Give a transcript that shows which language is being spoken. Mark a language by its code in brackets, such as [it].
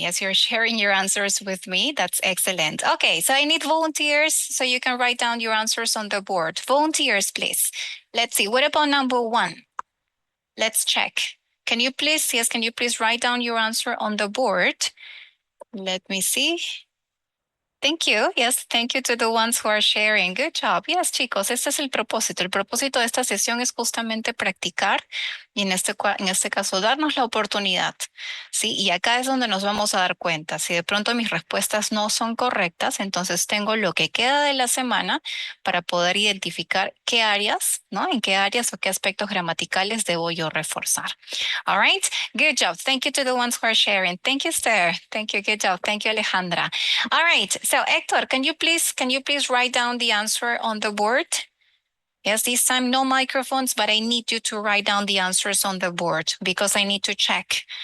[en] Yes, you're sharing your answers with me. That's excellent. Okay, so I need volunteers so you can write down your answers on the board. Volunteers, please. Let's see. What about number 1? Let's check. Can you please write down your answer on the board? Let me see. Thank you. Yes, thank you to the ones who are sharing. Good job. Yes, [es] chicos, este es el propósito. El propósito de esta sesión es justamente practicar y en este caso darnos la oportunidad. Sí, y acá es donde nos vamos a dar cuenta. Si de pronto mis respuestas no son correctas, entonces tengo lo que queda de la semana para poder identificar qué áreas, ¿no? En qué áreas o qué aspectos gramaticales debo yo reforzar. [en] All right. Good job. Thank you to the ones who are sharing. Thank you, Esther. Thank you. Good job. Thank you, Alejandra. All right. So, Hector, can you please write down the answer on the board? Yes, this time no microphones, but I need you to write down the answers on the board because I need to check.